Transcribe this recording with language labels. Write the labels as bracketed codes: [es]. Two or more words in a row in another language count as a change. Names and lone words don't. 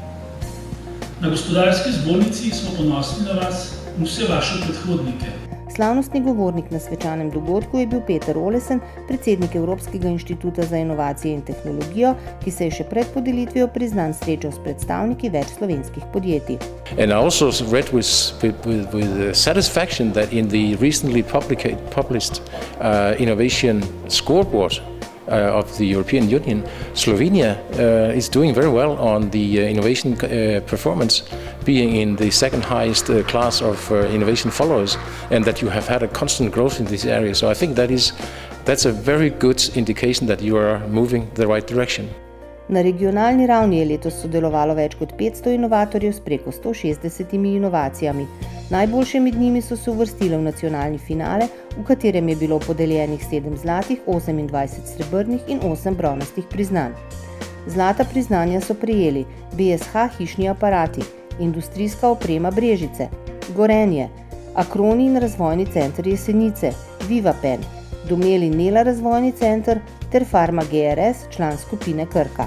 [sl] Na Gospodarski zbornici smo ponosni na vas in vse vaše predhodnike. Slavnostni govornik na svečanem dogodku je bil Peter Olesen, predsednik Evropskega inštituta za inovacije in tehnologijo, ki se je še pred podelitvijo priznanj srečal s predstavniki več slovenskih podjetij. [en] And I also read with satisfaction that in the recently published innovation scoreboard of the European Union, Slovenia is doing very well on the innovation performance, being in the second highest class of innovation followers, and that you have had a constant growth in this area. So I think that's a very good indication that you are moving the right direction. [sl] Na regionalni ravni je letos sodelovalo več kot 500 inovatorjev s preko 160 inovacijami. Najboljše med njimi so se uvrstile v nacionalni finale, v katerem je bilo podeljenih 7 zlatih, 28 srebrnih in 8 bronastih priznanj. Zlata priznanja so prejeli BSH Hišni aparati, Industrijska oprema Brežice, Gorenje, Akroni in razvojni center Jesenice, Vivapen, Domel in Nela razvojni center ter Farma GRS, član skupine Krka.